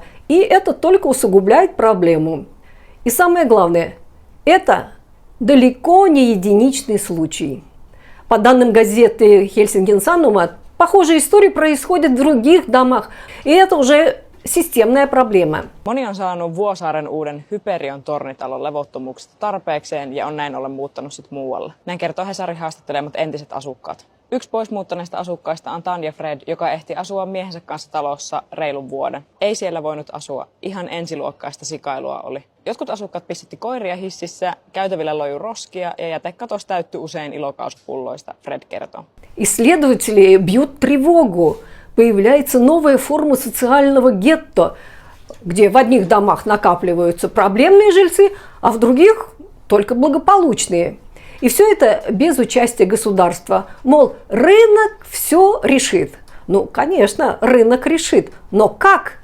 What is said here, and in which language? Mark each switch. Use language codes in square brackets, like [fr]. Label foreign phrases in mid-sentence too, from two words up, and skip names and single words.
[ru] И это только усугубляет проблему. И самое главное, это далеко не единичный случай. По данным газеты Helsingin Sanomat, похожие истории происходят в других домах. И это уже системная проблема. [fi] Moni on saanut Vuosaaren uuden Hyperion tornitalon levottomuuksista tarpeekseen ja on näin ollen muuttanut sit muualle. Näin kertoo Hesarin haastattelemat entiset asukkaat. Yksi pois muuttaneista asukkaista on Tanja Fred, joka ehti asua miehensä kanssa talossa reilun vuoden. Ei siellä voinut asua. Ihan ensiluokkaista sikailua oli. Jotkut asukkaat pistitti koiria hississä, käytävillä lojui roskia ja jätekatos täyttyi usein ilokauspulloista, Fred kertoo. [ru] Исследователи бьют тревогу. Появляется новая форма социального гетто, где в одних домах накапливаются проблемные жильцы, а в других только благополучные. И все это без участия государства. Мол, рынок все решит. Ну, конечно, рынок решит. Но как?